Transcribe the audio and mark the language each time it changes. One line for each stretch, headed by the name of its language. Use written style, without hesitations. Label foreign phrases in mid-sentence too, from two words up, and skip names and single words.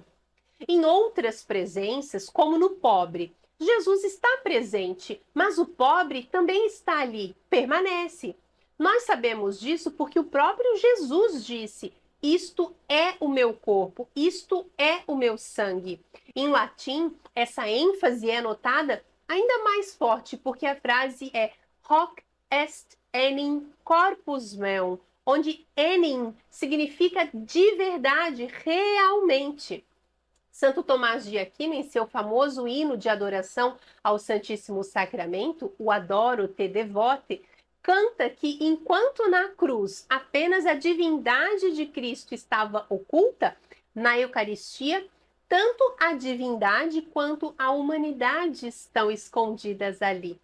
Portuguese: Em outras presenças, como no pobre, Jesus está presente, mas o pobre também está ali, permanece. Nós sabemos disso porque o próprio Jesus disse: isto é o meu corpo, isto é o meu sangue. Em latim, essa ênfase é notada ainda mais forte, porque a frase é
Latin: hoc est enim corpus meum,
Portuguese: onde enim significa de verdade, realmente. Santo Tomás de Aquino, em seu famoso hino de adoração ao Santíssimo Sacramento, o Adoro te devote, canta que enquanto na cruz apenas a divindade de Cristo estava oculta, na Eucaristia, tanto a divindade quanto a humanidade estão escondidas ali.